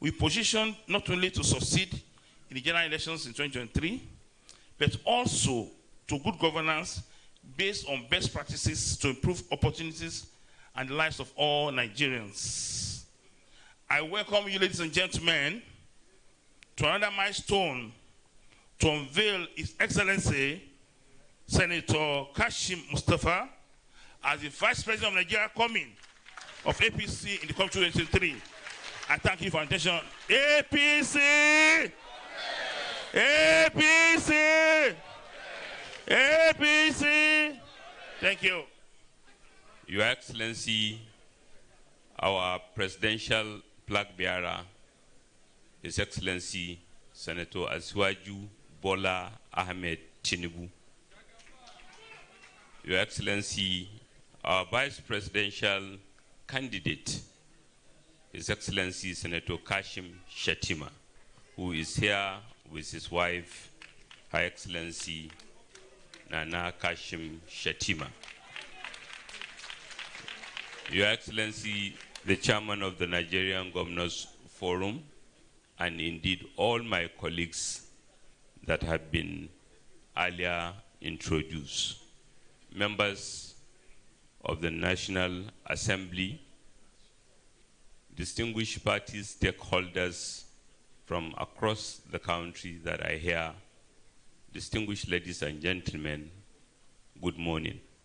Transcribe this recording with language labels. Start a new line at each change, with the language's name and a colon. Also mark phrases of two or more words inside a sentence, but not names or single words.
English: we positioned not only to succeed in the general elections in 2023, but also to good governance based on best practices to improve opportunities and the lives of all Nigerians. I welcome you, ladies and gentlemen, to another milestone to unveil His Excellency Senator Kashim Shettima as the Vice President of Nigeria coming of APC in the country 2023. I thank you for your attention. APC! APC! APC! Thank you. Your Excellency, our presidential flag bearer, His Excellency Senator Asiwaju Bola Ahmed Tinubu. Your Excellency, our vice presidential candidate, His Excellency Senator Kashim Shettima, who is here with his wife, Her Excellency Nana Kashim Shettima. Your Excellency, the Chairman of the Nigerian Governors Forum, and indeed all my colleagues that have been earlier introduced, members of the National Assembly, distinguished party stakeholders from across the country that are here, distinguished ladies and gentlemen, good morning.